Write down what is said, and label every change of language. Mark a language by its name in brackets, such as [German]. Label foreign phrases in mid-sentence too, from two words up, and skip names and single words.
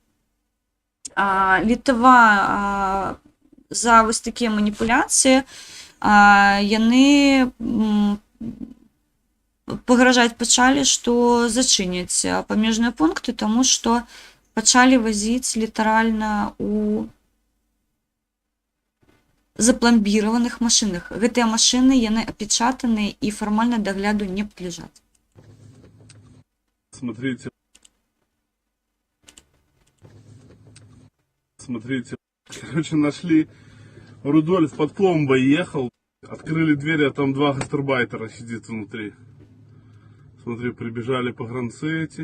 [Belarusian] Літва за вось такія маніпуляцыі, яны пагражаць пачалі, што зачыняць памежныя пункты, таму што пачалі вазіць літаральна у запламбіраваных машынах. Гэтыя машыны, яны апечатаныя і фармальна дагляду не падляжаць. [Russian] Смотрите, нашли... Рудольф под пломбой ехал, открыли дверь, а там 2 гастарбайтера сидит внутри. Смотри, прибежали погранцы эти.